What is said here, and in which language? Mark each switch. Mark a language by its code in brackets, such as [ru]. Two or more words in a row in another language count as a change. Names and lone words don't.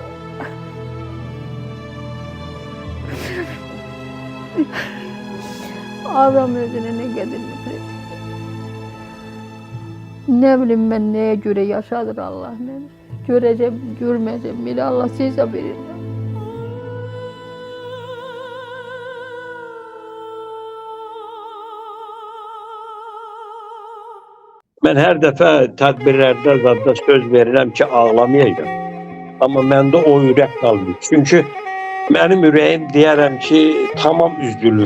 [tr] Adam özüne ne kadar nefret ediyor. Ne bileyim ben neye göre yaşadır Allah beni. Göreceğim, görmeyeceğim bile Allah size verir. [az] Mən hər dəfə tədbirlərdə zadda söz verirəm ki, ağlamayacağım. Amma məndə o ürək qalmır. Çünki mənim ürəyim deyərəm ki, tamam üzdülür.